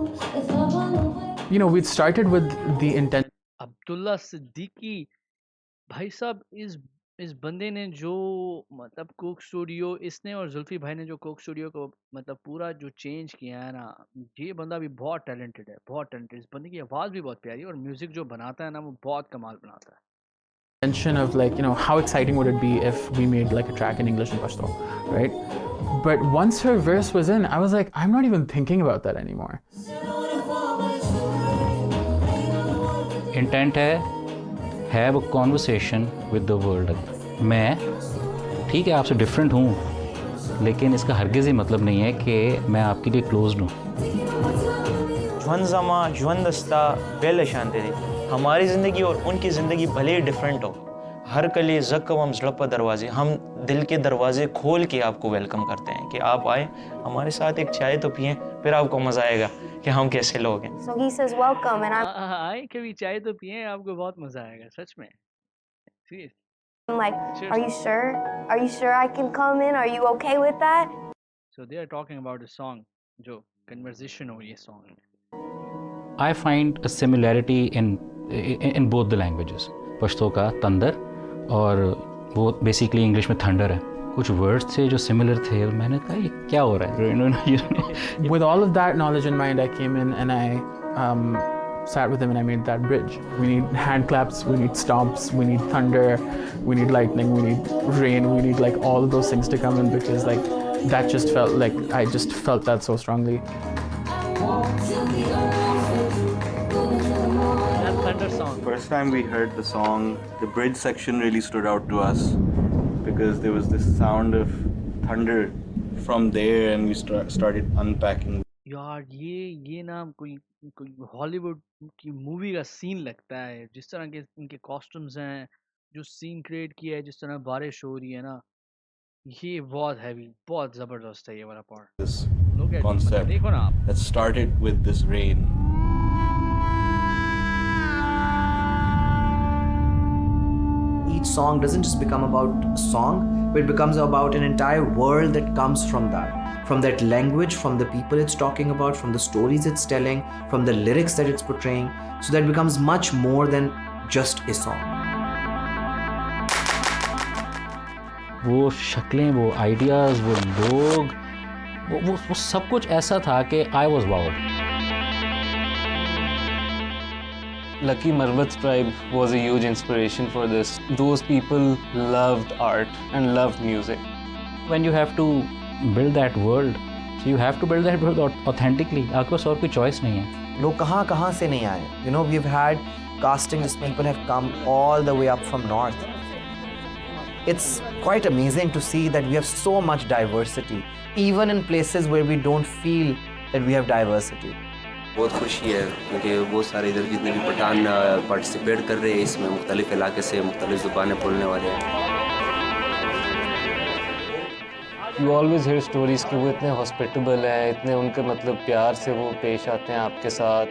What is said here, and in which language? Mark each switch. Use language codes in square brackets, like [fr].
[en] You know, we started with the intent. [hi] Abdullah Siddiqui भाई साहब, इस बंदे ने जो मतलब कोक स्टूडियो, इसने और जुल्फी भाई ने जो कोक स्टूडियो को मतलब पूरा जो चेंज किया है ना, ये बंदा भी बहुत टैलेंटेड है, बहुत टैलेंटेड। इस बंदे की आवाज़ भी बहुत प्यारी है और म्यूज़िक जो बनाता है ना वो बहुत कमाल बनाता है। [en] Mention of like, you know, how exciting would it be if we made like a track in English and Pashto, right? But once her verse was in, I was like, I'm not even thinking about that anymore. Intent है have a conversation with the world. [hi] मैं ठीक है आपसे different हूँ, लेकिन इसका हरगिज़ ही मतलब नहीं है कि मैं आपके लिए क्लोज्ड हूँ। [ps] जुवन जमा जुवन दस्ता बेल शांति दे। [hi] हमारी ज़िंदगी और उनकी ज़िंदगी भले ही डिफरेंट हो, [ps] हर कली ज़क्कवम ज़लप दरवाजे, [hi] हम दिल के दरवाजे खोल के आपको वेलकम करते हैं कि आप आए, हमारे साथ एक चाय तो पिएं, फिर आपको मज़ा आएगा कि हम कैसे लोग हैं। [en] So he says welcome, and [hi] आए कभी चाय तो पिए, आपको बहुत मजा आएगा सच में। [en] Serious. I'm like, are you sure? Are you sure I can come in? Are you okay with that? So they are talking about a song, [hi] जो conversation हो ये song में। [en] I find a similarity in both the languages. [hi] Pashto का तंदर और वो basically English में thunder है। कुछ वर्ड्स थे जो सिमिलर थे, मैंने कहा ये क्या हो रहा है। [en] With all of that knowledge in mind, I came in and I sat with him and I made that bridge. We need hand claps, we need stomps, we need thunder, we need lightning, we need rain, we need like all of those things to come in, because like that just felt like, I just felt that so strongly. That thunder song. First time we heard the song, the bridge section really stood out to us because there was this sound of thunder from there, and we started unpacking. [hi] यार ये ना कोई Hollywood की movie का scene लगता है, जिस तरह के इनके कॉस्ट्यूम्स हैं, जो सीन क्रिएट किया है, जिस तरह बारिश हो रही है ना, ये बहुत हैवी, बहुत जबरदस्त है ये वाला part. [en] This Look at concept [hi] देखो ना आप। [en] that started with this rain. Each song doesn't just become about a song, but it becomes about an entire world that comes from that language, from the people it's talking about, from the stories it's telling, from the lyrics that it's portraying. So that becomes much more than just a song. [hi] वो शक्लें, वो ideas, वो लोग, वो सब कुछ ऐसा था कि [en] I was wowed. Lucky Marwat tribe was a huge inspiration for this. Those people loved art and loved music. When you have to build that world, so you have to build that world authentically. [hi] आपके पास और कोई choice नहीं है। लोग कहाँ से नहीं आए? [en] You know, we've had castings, people have come all the way up from north. It's quite amazing to see that we have so much diversity, even in places where we don't feel that we have diversity. [hi] बहुत खुशी है क्योंकि बहुत सारे इधर जितने भी Pathan participate कर रहे हैं इसमें, मुख्तलिफ इलाके से मुख्तलिफ ज़ुबानें बोलने वाले हैं। [en] You always hear stories [hi] कि वो इतने हॉस्पिटेबल हैं, इतने उनके मतलब प्यार से वो पेश आते हैं आपके साथ।